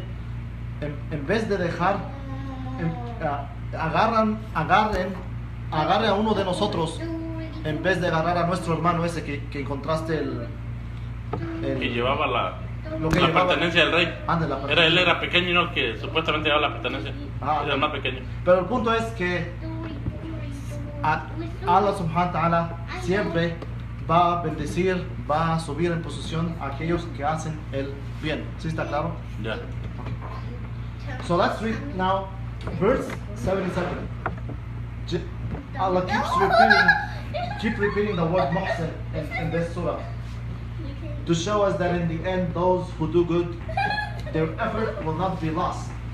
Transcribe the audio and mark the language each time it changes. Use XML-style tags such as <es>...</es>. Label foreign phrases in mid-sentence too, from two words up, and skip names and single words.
<es>En vez de dejar, agarre a uno de nosotros, en vez de agarrar a nuestro hermano ese que encontraste que llevaba la pertenencia del rey. Él era pequeño, ¿no? Que supuestamente llevaba la pertenencia. Era el más pequeño. Pero el punto es que Allah</es> <ar>سبحانه وتعالى</ar> <es>siempre va a bendecir, va a subir en posición a aquellos que hacen el bien. ¿Sí está claro? Ya.</es> <en>So let's read now verse 77. Allah keeps repeating the word muhsin in this surah. to show us that in the end, those who do good, their effort will not be lost.</en>